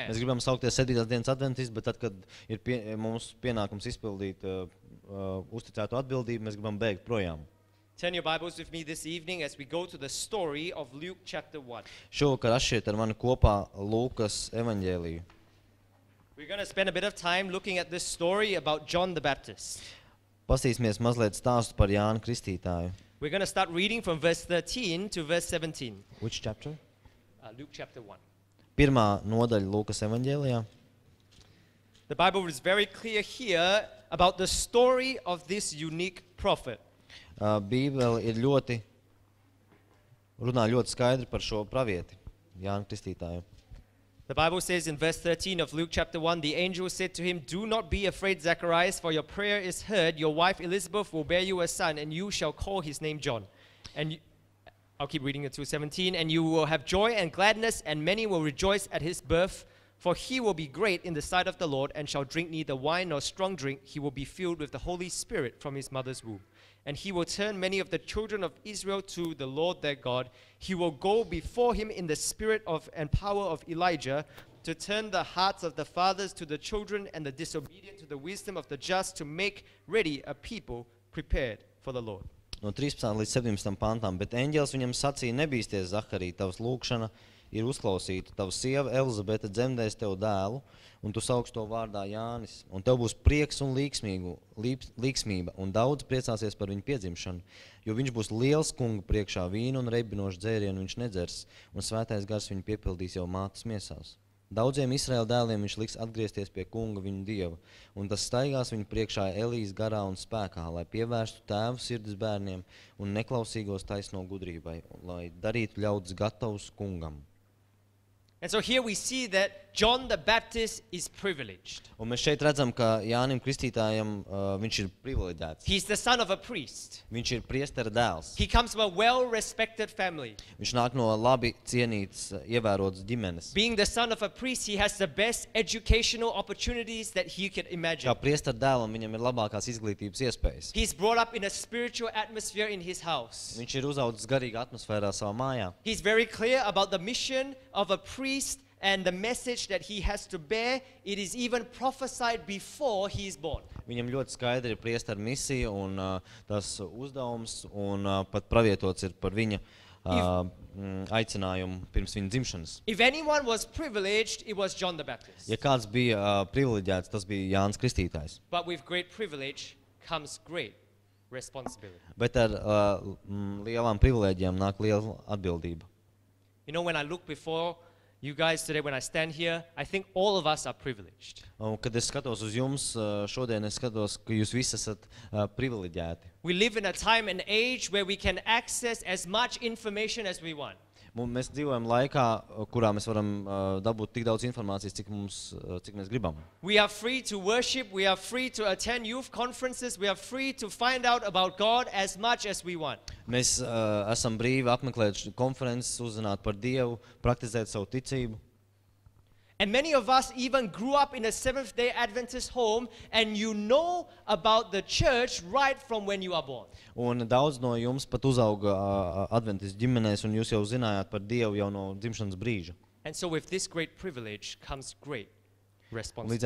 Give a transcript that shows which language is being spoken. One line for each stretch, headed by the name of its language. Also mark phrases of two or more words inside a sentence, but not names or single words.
Latvian: Mēs gribam saukties 7. dienas adventisti, bet tad, kad ir mums pienākums izpildīt uzticēto atbildību, mēs gribam bēgt projām.
English: Turn your Bibles with me this evening as we go to the story of Luke chapter 1.
Latvian: Šovakar atšķiet ar mani kopā Lūkas evaņģēliju.
English: We're going to spend a bit of time looking at this story about John the Baptist.
Latvian: Pastīsimies mazliet stāstu par Jānu Kristītāju.
English: We're going to start reading from verse 13 to verse 17. Which chapter? Luke chapter 1.
Latvian: Pirmā nodaļa Lūkas evaņģēlijā.
English: The Bible is very clear here about the story of this unique prophet.
Latvian: Bībele ir runā ļoti skaidri par šo pravieti, Jānu Kristītāju.
English: The Bible says in verse 13 of Luke chapter 1, the angel said to him, "Do not be afraid, Zacharias, for your prayer is heard. Your wife Elizabeth will bear you a son, and you shall call his name John. I'll keep reading it to 17. And you will have joy and gladness, and many will rejoice at his birth. For he will be great in the sight of the Lord, and shall drink neither wine nor strong drink. He will be filled with the Holy Spirit from his mother's womb. And he will turn many of the children of Israel to the Lord their God. He will go before him in the spirit and power of Elijah, to turn the hearts of the fathers to the children, and the disobedient to the wisdom of the just, to make ready a people prepared for the Lord."
Latvian: No 13 līdz 17 pantām, bet eņģelis viņam sacīja: "Nebīsties, Zaharija, tavas lūgšana ir uzklausīta. Tava sieva Elizabete dzemdēs tev dēlu, un tu sauks to vārdā Jānis. Un tev būs prieks un līksmība, un daudz priecāsies par viņu piedzimšanu, jo viņš būs liels kunga priekšā, vīnu un reibinošu dzērienu viņš nedzers, un svētais gars viņu piepildīs jau mātes miesās. Daudziem Izraēla dēliem viņš liks atgriezties pie kunga viņu dieva, un tas staigās viņu priekšā Elijas garā un spēkā, lai pievērstu tēvu sirdis bērniem un neklausīgos taisno gudrībai, lai darītu ļaudis gatavus kungam."
English: And so here we see that John the Baptist is privileged.
Latvian: Un mēs šeit redzam, ka Jānim Kristītājam viņš ir privileģēts.
English: He's the son of a priest.
Latvian: Viņš ir priestera dēls.
English: He comes from a well-respected family.
Latvian: Viņš nāk no labi cienītas, ievērotas ģimenes.
English: Being the son of a priest, he has the best educational opportunities that he could imagine.
Latvian: Kā priestera dēlam viņam ir labākās izglītības iespējas.
English: He's brought up in a spiritual atmosphere in his house.
Latvian: Viņš ir uzaudzis garīgā atmosfērā savā mājā.
English: He's very clear about the mission of a priest and the message that he has to bear. It is even prophesied before he is born.
Latvian: Viņam ļoti skaidri ir priestera misija un tas uzdevums, un pat pravietots ir par viņa aicinājumu pirms viņa dzimšanas.
English: If anyone was privileged, it was John the Baptist.
Latvian: Ja kāds bija privileģēts, tas bija Jānis Kristītājs.
English: But with great privilege comes great responsibility.
Latvian: Bet ar lielām privileģijām nāk liela atbildība.
English: You know, when I look before you guys today, when I stand here, I think all of us are privileged.
Latvian: Un, kad es skatos uz jums, šodien es skatos, ka jūs visi esat privileģēti.
English: We live in a time and age where we can access as much information as we want.
Latvian: Mēs dzīvojam laikā, kurā mēs varam dabūt tik daudz informācijas, cik mēs gribam.
English: We are free to worship, we are free to attend youth conferences, we are free to find out about God as much as we want.
Latvian: Mēs esam brīvi apmeklēt konferences, uzzināt par Dievu, praktizēt savu ticību.
English: And many of us even grew up in a Seventh-day Adventist home, and you know about the church right from when you are born.
Latvian: Un daudz no jums pat uzauga adventistu ģimenēs, un jūs jau zinājāt par Dievu jau no dzimšanas brīža.
English: And so with this great privilege comes great responsibility.